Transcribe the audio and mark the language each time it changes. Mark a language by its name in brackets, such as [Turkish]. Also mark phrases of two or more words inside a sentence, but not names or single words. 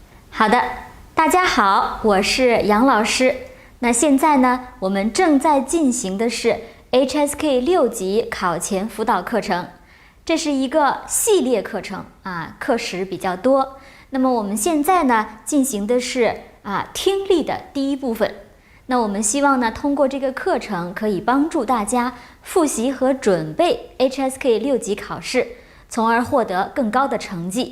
[Chinese] 好的，大家好，我是杨老师。那现在呢，我们正在进行的是 HSK 6级考前輔導課程，這是一個系列課程啊，課時比較多。那麼我們現在呢，進行的是聽力的第一部分。那我們希望呢，通過這個課程可以幫助大家複習和準備 HSK 6級考試，從而獲得更高的成績。